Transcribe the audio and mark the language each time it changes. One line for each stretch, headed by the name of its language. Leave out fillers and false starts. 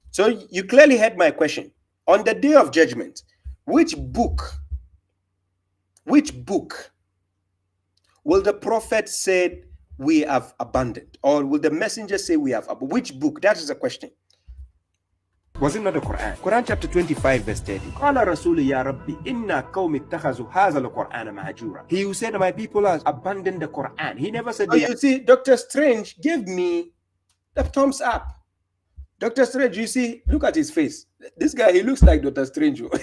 English: So you clearly heard my question. On the day of judgment, which book will the prophet say we have abandoned? Or will the messenger say we have abandoned? Which book? That is the question. Was it not the Quran? Quran chapter 25 verse 30.
Arabic: قال رسول يا ربي إن قوم اتخذوا هذا القرآن مهجورا.
English: He who said my people have abandoned the Quran. He never said. Oh, you see, Dr. Strange gave me the thumbs up. Dr. Strange, you see, look at his face. This guy, he looks like Dr. Strange.